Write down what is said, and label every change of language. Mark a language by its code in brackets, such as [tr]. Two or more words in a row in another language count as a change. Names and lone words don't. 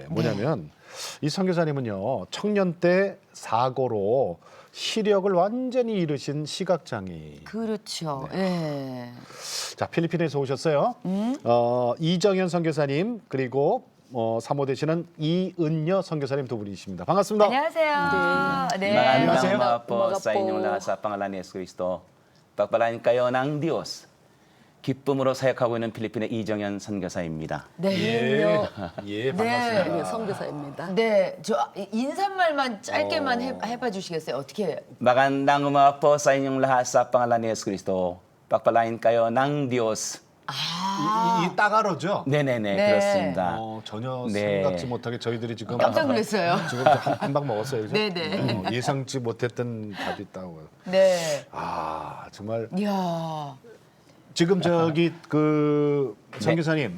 [ko] 뭐냐면 이 선교사님은요. 청년 때 사고로 시력을 완전히 잃으신 시각장애인. 그렇죠. 예. 자, 필리핀에서 오셨어요. 이정현 선교사님 그리고 사모 되시는 이은여 선교사님 두 분이십니다. 반갑습니다. 안녕하세요. 네. [tl] Maraming [ko] 안녕하세요. [tl] salamat po sa inyong lahat sa pangalan ni Yesu Kristo. Pagpalain kayo ng Diyos. [ko] 기쁨으로 사역하고 있는 필리핀의 이정현 선교사입니다. 네. 예, 반갑습니다. 네, 선교사입니다. 네, 저 인사말만 짧게만 해봐 주시겠어요? 어떻게 해요? [tl] Magandang umaga po sa inyong lahat sa pangalan ni Yesu Kristo. Pagpalain kayo ng Diyos. [ko] 이 따가로죠? 네네네, 네. 그렇습니다. 전혀 네. 생각지 못하게 저희들이 지금 깜짝 놀랐어요. 지금 한 방 먹었어요. 그죠? 네네. 예상치 못했던 답이 있다고. 네. 정말 이야. 지금 저기 그 선교사님